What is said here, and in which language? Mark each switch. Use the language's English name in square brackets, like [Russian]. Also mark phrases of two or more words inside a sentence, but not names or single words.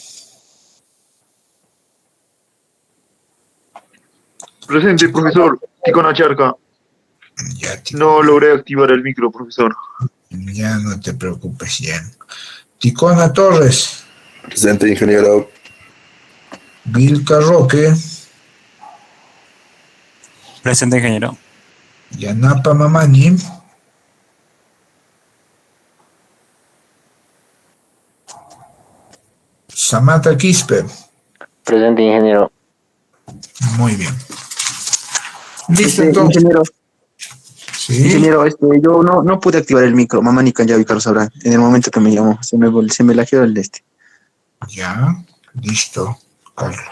[Spanish] Presente, profesor. Ticona Charca. No logré activar el micro, profesor. Ya no te preocupes, ya. Ticona Torres. Presente, ingeniero. Vilca Roque. Presente, ingeniero. Yanapa Mamani. Samata Quispe. Presente, ingeniero. Muy bien. Listo, entonces. Ingeniero. Sí. Ingeniero, yo no pude activar el micro. Mamá ni Canyavi Carlos Abraham. En el momento que me llamó, se me lajeó el de este. Ya, listo, Carlos.